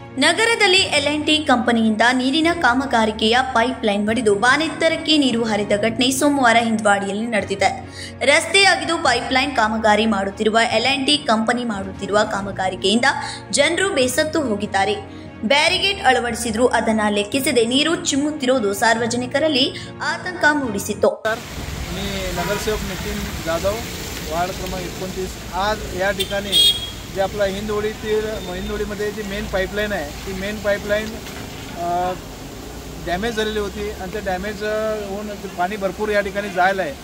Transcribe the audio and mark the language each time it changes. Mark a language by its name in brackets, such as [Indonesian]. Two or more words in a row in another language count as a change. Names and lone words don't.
[Kannada] ನಗರದಲ್ಲಿ ಎಲ್&ಟಿ ಕಂಪನಿಯಿಂದ ನೀರಿನ ಕಾಮಗಾರಿಕೆಯ ಪೈಪ್ ಲೈನ್ ಒಡೆದು ಬಾನೆತ್ತರಕ್ಕೆ ನೀರು ಹರಿದ ಘಟನೆ ಸೋಮವಾರ ಹಿಂದ್ವಾಡಿಯಲ್ಲಿ ನಡೆದಿದೆ. ರಸ್ತೆ ಅಗೆದು ಪೈಪ್ ಲೈನ್ ಕಾಮಗಾರಿ ಮಾಡುತ್ತಿರುವ ಎಲ್&ಟಿ ಕಂಪನಿ ಮಾಡುತ್ತಿರುವ ಕಾಮಗಾರಿಕೆಯಿಂದ ಜನರು ಬೇಸತ್ತು ಹೋಗಿದ್ದಾರೆ. ಬ್ಯಾರಿಗೇಡ್ ಅಳವಡಿಸಿದ್ರೂ ಅದನ್ನ ಲೆಕ್ಕಿಸದೆ ನೀರು ಚಿಮ್ಮುತ್ತಿರುವುದು ಸಾರ್ವಜನಿಕರಲ್ಲಿ ಆತಂಕ ಮೂಡಿಸಿತ್ತು. [Marathi] मी नगरसेवक नितीन जाधव वार्ड क्रमांक 29 आज या ठिकाणी जे आपला हिंदवडीमध्ये जी मेन पाईपलाईन आहे ती मेन पाईपलाईन डॅमेज झालेली होती आणि ते डॅमेज होऊन पाणी भरपूर या ठिकाणी जायला आहे.